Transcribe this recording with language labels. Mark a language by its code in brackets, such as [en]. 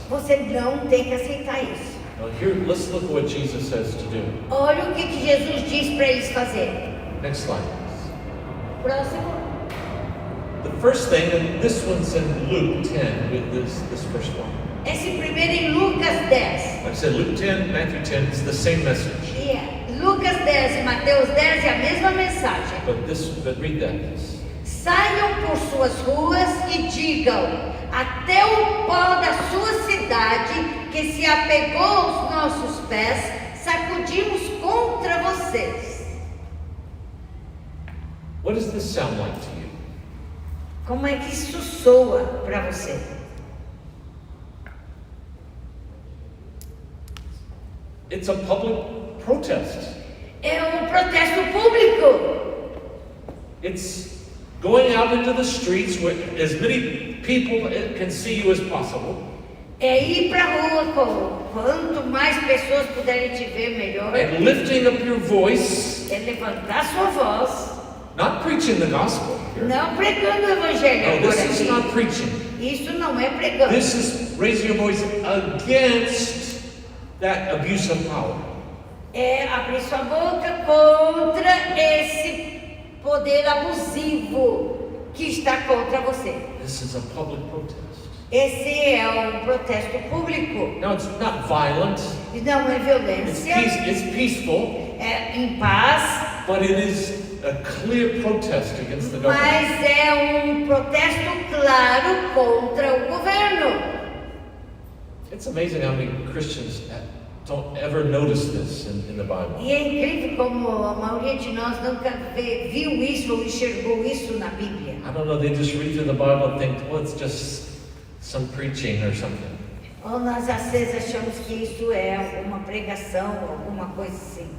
[pt] Você não tem que aceitar isso. [en] Now here, let's look at what Jesus says to do. [pt] Olha o que Jesus diz para eles fazerem. [en] Next slide. [pt] Próximo. [en] The first thing, and this one's in Luke 10, with this first one. [pt] Esse primeiro em Lucas 10. [en] Like I said, Luke 10, Matthew 10, it's the same message. [pt] E Lucas 10 e Mateus 10 é a mesma mensagem. [en] But read that. [pt] Saiam por suas ruas e digam: até o pó da sua cidade, que se apegou aos nossos pés, sacudimos contra vocês. [en] What does this sound like to you? [pt] Como é que isso soa para você? [en] It's a public protest. [pt] É um protesto público. [en] It's going out into the streets where as many people can see you as possible. [pt] É ir para a rua, quanto mais pessoas puderem te ver, melhor. [en] And lifting up your voice. [pt] É levantar sua voz. [en] Not preaching the gospel here. [pt] Não pregando o evangelho [en] No, [pt] por [en] this is [pt] aqui. [en] not preaching. [pt] Isso não é pregando. [en] This is raising your voice against that abuse of power. [pt] É abrir sua boca contra esse poder abusivo que está contra você. [en] This is a public protest. [pt] Esse é um protesto público. [en] Now it's not violent. [pt] Não é violência. [en] It's peaceful. [pt] É em paz. [en] But it is a clear protest against the government. [pt] Mas é um protesto claro contra o governo. [en] It's amazing how many Christians don't ever notice this in the Bible. [pt] E é incrível como a maioria de nós nunca viu isso ou enxergou isso na Bíblia. [en] I don't know, they just read through the Bible and think, well, it's just some preaching or something. [pt] Ou nós às vezes achamos que isso é alguma pregação, alguma coisa assim.